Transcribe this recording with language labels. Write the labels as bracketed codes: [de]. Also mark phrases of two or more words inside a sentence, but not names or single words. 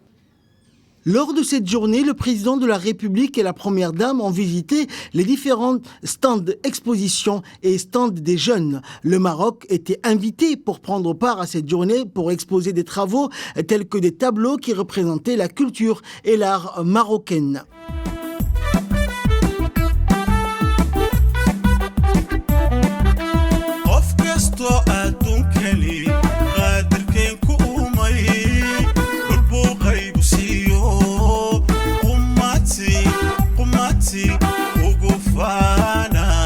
[fr] Lors de cette journée, le président de la République et la première dame ont visité les différents stands d'exposition et stands des jeunes. Le Maroc était invité pour prendre part à cette journée pour exposer des travaux tels que des tableaux qui représentaient la culture et l'art marocaine. [so] adduunkani qaadirkeen ku umay dhulbuu qaybu siiyo qumati ugu faana